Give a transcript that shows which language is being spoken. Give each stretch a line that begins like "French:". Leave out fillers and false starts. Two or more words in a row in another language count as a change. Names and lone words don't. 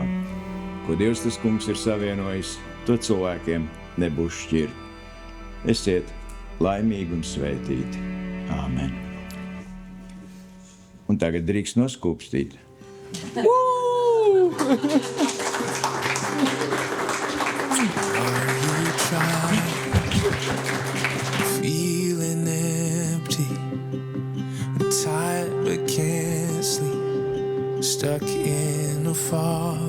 Latvian: Ko Dievs tas kungs ir savienojis, to cilvēkiem nebūs šķirt. Esiet laimīgi un svētīti. Āmen. Un tagad drīkst noskūpstīt.
English: Feeling empty, tired but can't sleep, stuck in a fog.